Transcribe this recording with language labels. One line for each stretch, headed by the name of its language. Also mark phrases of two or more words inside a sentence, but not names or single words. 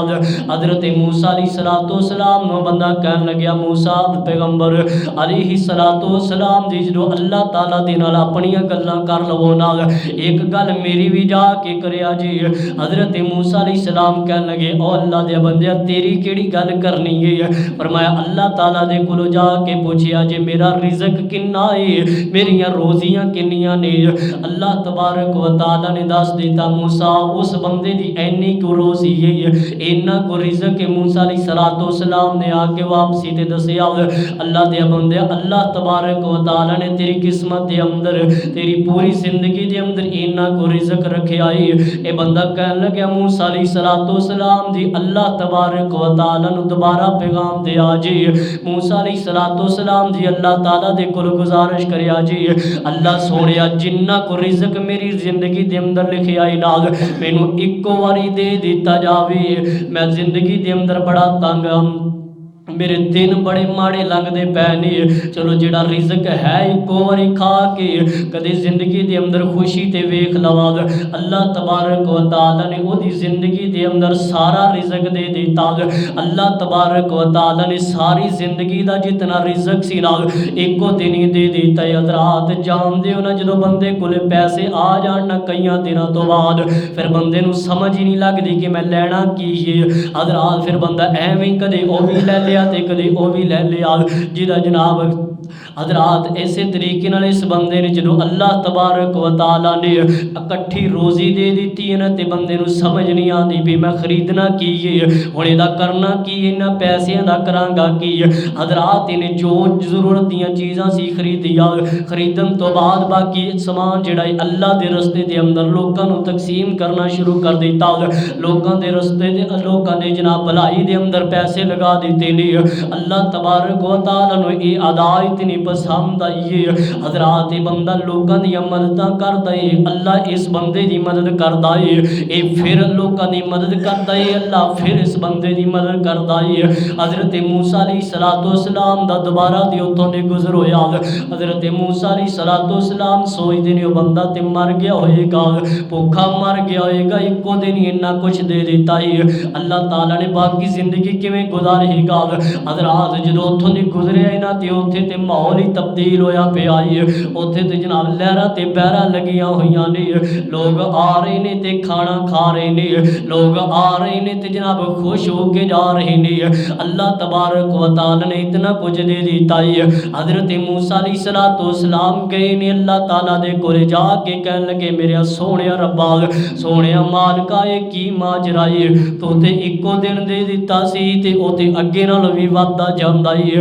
Punjabi: حضرت موسیٰ
Arabic: عليه الصلاة والسلام
Punjabi: نوں بندہ کہن لگیا موسیٰ پیغمبر
Arabic: عليه الصلاة والسلام
Punjabi: جی جو اللہ تعالیٰ دے نال اپنیاں گلاں کر لوو نا، ایک گل میری بھی جاکے کریا جی. حضرت موسیٰ علیہ السلام کہن لگے او اللہ دے بندے تیری کیہڑی گل کرنی ہے? فرمایا اللہ تعالیٰ دے کولوں جاکے پچھیا جے میرا رزق کنا ہے، میریاں روزیاں کنیاں نے?
Arabic: الله تبارك و تعالى
Punjabi: نے دس دتا موسیٰ اس بندے دی انی کو روزی ہے، انا کو رزق ہے. موسیٰ
Arabic: عليه الصلاة والسلام
Punjabi: نے آکے واپسی تے دسیا اللہ دے بندے
Arabic: الله تبارك و تعالى
Punjabi: نے تیری قسمت دے اندر تیری پوری زندگی دے اندر انا کو رزق رکھیا ہے. یہ بندہ کہن لگیا موسیٰ
Arabic: عليه الصلاة والسلام
Punjabi: جی
Arabic: الله تبارك و تعالى
Punjabi: نوں دوبارہ پیغام دیا جی. موسیٰ
Arabic: عليه الصلاة والسلام
Punjabi: جی اللہ تعالیٰ دے کول گزارش کریا جی اللہ سوہنیا جنا کو رزق میری زندگی دے اندر لکھیا ہے نا مینوں اکو واری دے دتا جاوے. میں زندگی دے اندر بڑا تنگ میرے دن بڑے ماڑے لنگھدے پئے نے، چلو جہڑا رزق ہے اکو واری کھا کے کدے زندگی دے اندر خوشی تے ویکھ لواں.
Arabic: الله تبارك و تعالى
Punjabi: نے اودی زندگی دے اندر سارا رزق دے دتا.
Arabic: الله تبارك و تعالى
Punjabi: نے ساری زندگی دا جتنا رزق سی نا اکو دن ہی دے دتا. حضرات جاندے ہو نا جدوں بندے کولے پیسے آ جان نا کئیاں دناں توں بعد پھر بندے نوں سمجھ ہی نہیں لگدی کہ میں لینا کی ہے. حضرات پھر بندہ ایویں کدے او بھی لے لیا تے کدے او بھی لے لیا جہدا جناب حضرات اسے طریقے نال اس بندے نے جو
Arabic: الله تبارك و تعالى
Punjabi: نے اکٹھی روزی دے دی ہے نا تو بندے نوں سمجھ نہیں آتی بھی میں خریدنا کی ہے ہن اہدا کرنا کی انہاں پیسیاں دا کراں گا کی. حضرات انہیں جو ضرورت دیاں چیزاں سی خریدیا خریدن توں بعد باقی سامان جہڑا اللہ دے رستے دے اندر لوکاں نوں تقسیم کرنا شروع کر دتا. لوکاں دے رستے دے لوکاں دے جناب بھلائی دے اندر پیسے لگا دتے نے.
Arabic: الله تبارك و تعالى
Punjabi: نوں اہ ادا اتنی پسند آئی ہے.
Urdu: حضرات بندہ لوگوں دی مدد کرتا ہے، اللہ اس بندے کی مدد کرتا ہے، یہ پھر لوگوں کی مدد کرتا ہے، اللہ پھر اس بندے کی مدد کرتا ہے.
Punjabi: حضرت موسیٰ
Arabic: عليه الصلاة والسلام
Punjabi: دا دوبارہ دی اتھوں دے گزر ہویا. حضرت موسیٰ
Arabic: عليه الصلاة والسلام
Punjabi: سوچدے نے بندہ تے مر گیا ہوئے گا، بھکھا مر گیا ہوئے گا، اکو دن ہی انا کجھ دے دتا ہے، اللہ تعالیٰ نے باقی زندگی کویں گزارے گا. حضرات جو اتھوں دی گزریا نا تو اتھے تے ماحول ہی تبدیل ہویا پیا ہے. اتھے تے جناب لہراں تے بہاراں لگیاں ہوئیاں نے، لوگ آ رہے نے تے کھانا کھا رہے نے، لوگ آ رہے نے تے جناب خوش ہوکے جا رہے نے.
Arabic: الله تبارك و تعالى
Punjabi: نے اتنا کجھ دے دتا ہے. حضرت موسیٰ
Arabic: عليه الصلاة والسلام
Punjabi: گئے نے اللہ تعالیٰ دے کول جاکے کہن لگے میرے سوہنیا ربا سوہنیا مالکا یہ کی ماجرا ہے، تو تے اکو دن دے دتا سی تے او تے اگے نال بھی ودھدا جاندا ہے.